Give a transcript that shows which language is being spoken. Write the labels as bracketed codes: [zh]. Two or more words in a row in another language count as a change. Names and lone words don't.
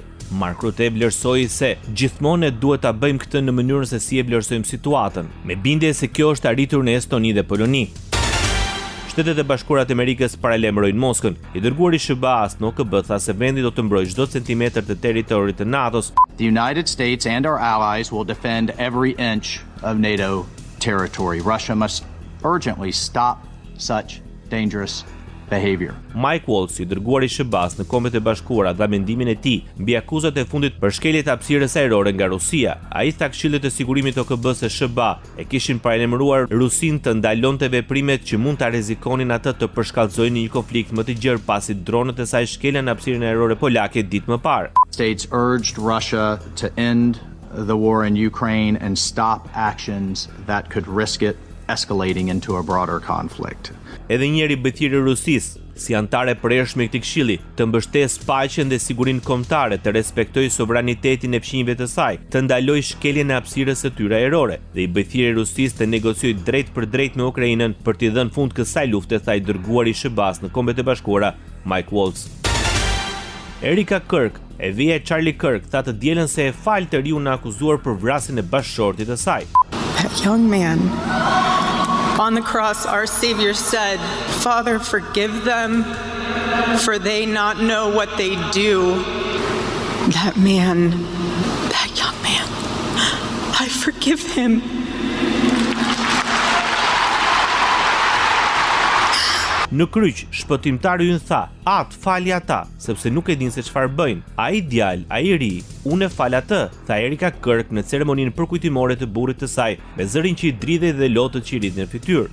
[sq] Mark Rutte vlerësoi se gjithmonë ne duhet ta bëjmë këtë në mënyrën se si e vlerësojmë situatën, me bindje se kjo është arritur në Estoni dhe Poloni. Shtetet e Bashkuara të Amerikës paralajmërojnë Moskën. I dërguari SBA-s në OKB tha se vendi do të mbrojë çdo centimetër të territorit të NATO-s. [en] The United States and our allies will defend every inch of NATO territory. Russia must urgently stop such dangerous behavior. [sq] Mike Waltz, i dërguari i SBA-s në Kombet e Bashkuara, dha mendimin e tij mbi akuzat e fundit për shkelje të hapësirës ajrore nga Rusia. Ai tha Këshillit të Sigurimit të OKB se SBA e kishin paralajmëruar Rusinë të ndalonte veprimet që mund ta rrezikonin atë të përshkallëzojnë një konflikt më të gjerë pasi dronët e saj shkelen hapësirën ajrore polake ditë më parë. [en] States urged Russia to end the war in Ukraine and stop actions that could risk it escalating into a broader conflict. [sq] Edhe njëri bëtiri Rusisë, si antare përhershme këtij këshilli, të mbështesë paqen dhe sigurinë kombëtare, të respektojë sovranitetin e fqinjve të saj, të ndalojë shkeljen e hapësirës së tyre ajrore dhe i bëtiri Rusisë të negociojë drejt për drejt me Ukrainën për t'i dhënë fund kësaj lufte, tha i dërguari i SBA-s në Kombet e Bashkuara, Mike Waltz. Erika Kirk, e vija e Charlie Kirk, tha të dielën se e fal të riun në akuzuar për vrasjen e bashkëshortit të saj. [en] That young man on the cross, our Savior said, "Father, forgive them, for they not know what they do." That man, that young man, I forgive him. [sq] Në kryq, shpëtimtari ynë tha, atë fali ata, sepse nuk e din se çfarë bëjnë. Ai djalë, ai ri, unë e fal atë, tha Erika Kirk në ceremoninë përkujtimore të burrit të saj, me zërin që i dridhej dhe lotët që i ridhin në fytyrë.